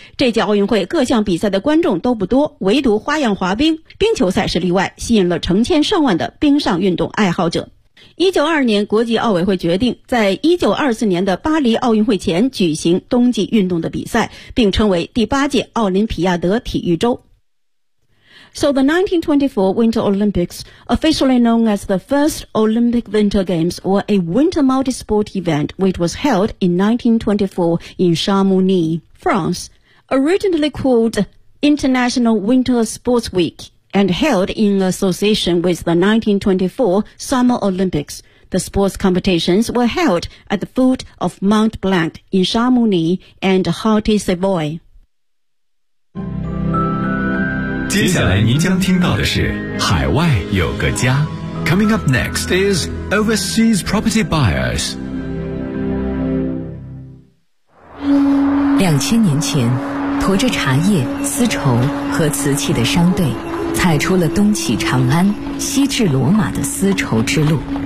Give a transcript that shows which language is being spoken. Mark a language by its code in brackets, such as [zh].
[zh] 这届奥运会各项比赛的观众都不多，唯独花样滑冰冰球赛是例外，吸引了成千上万的冰上运动爱好者。 1922年国际奥委会决定在1924年的巴黎奥运会前举行冬季运动的比赛，并称为第八届奥林匹亚德体育周。 [en] So the 1924 Winter Olympics, officially known as the first Olympic Winter Games, were a winter multi-sport event which was held in 1924 in Chamonix, France. Originally called International Winter Sports Week,and held in association with the 1924 Summer Olympics. The sports competitions were held at the foot of Mont Blanc in Chamonix and Haute-Savoie. [zh] 接下来您将听到的是海外有个家。 [en] Coming up next is Overseas Property Buyers。 [zh] 2000年前，驮着茶叶、丝绸和瓷器的商队，踩出了东起长安、西至罗马的丝绸之路。